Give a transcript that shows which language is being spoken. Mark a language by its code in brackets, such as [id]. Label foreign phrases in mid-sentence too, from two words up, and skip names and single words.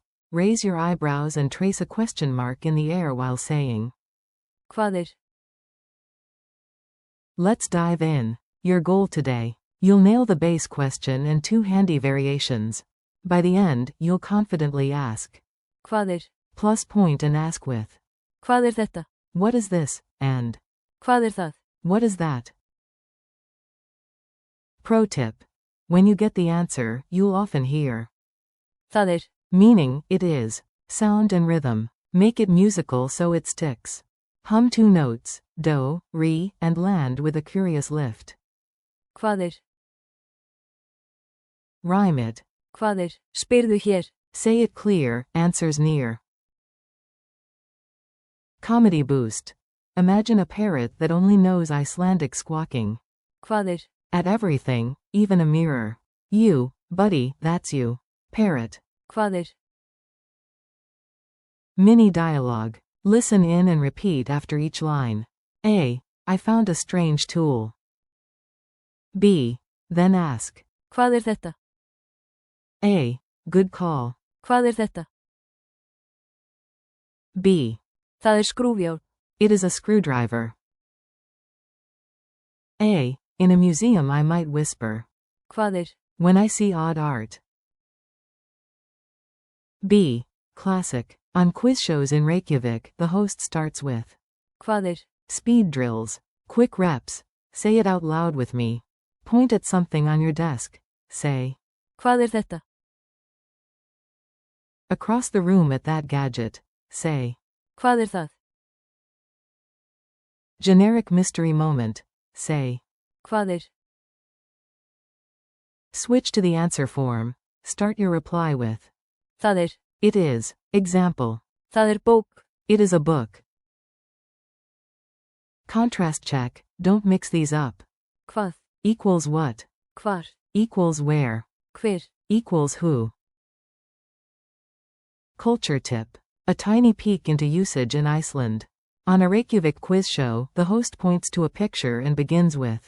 [en] Raise your eyebrows and trace a question mark in the air while saying. [is] Hvað er? [en] Let's dive in. Your goal today. You'll nail the base question and two handy variations. By the end, you'll confidently ask. [is] Hvað er? [en] Plus point and ask with. [is] Hvað er þetta? [en] What is this? And. [is] Hvað er það? [en] What is that? Pro tip. When you get the answer, you'll often hear. [is] Það er. [en] Meaning, it is. Sound and rhythm. Make it musical so it sticks. Hum two notes, do, re, and land with a curious lift. [is] Hvað er? [en] Rhyme it. [is] Hvað er? Spyrðu hér. [en] Say it clear, answers near. Comedy boost. Imagine a parrot that only knows Icelandic squawking. [is] Hvað er? [en] At everything, even a mirror. You, buddy, that's you. Parrot. [is] Hvað er? [en] Mini dialogue. Listen in and repeat after each line. A. I found a strange tool. B. Then ask. [is] Hvað er þetta? [en] A. Good call. [is] Hvað er þetta? [en] B. [is] Það er skrúfjárn. [en] It is a screwdriver. A. In a museum I might whisper. [is] Hvað er? [en] When I see odd art. B. Classic. On quiz shows in Reykjavik, the host starts with. [is] Hvað er? [en] Speed drills. Quick reps. Say it out loud with me. Point at something on your desk. Say. [is] Hvað er þetta? [en] Across the room at that gadget. Say. [is] Hvað er það? [en] Generic mystery moment. Say. [is] Hvað er? [en] Switch to the answer form. Start your reply with. [is] Það er. [en] It is. Example. [is] Það er bók. [en] It is a book. Contrast check. Don't mix these up. [is] Hvað? [en] Equals what? [is] Hvar? [en] Equals where? [is] Hver? [en] Equals who? Culture tip. A tiny peek into usage in Iceland. On a Reykjavik quiz show, the host points to a picture and begins with.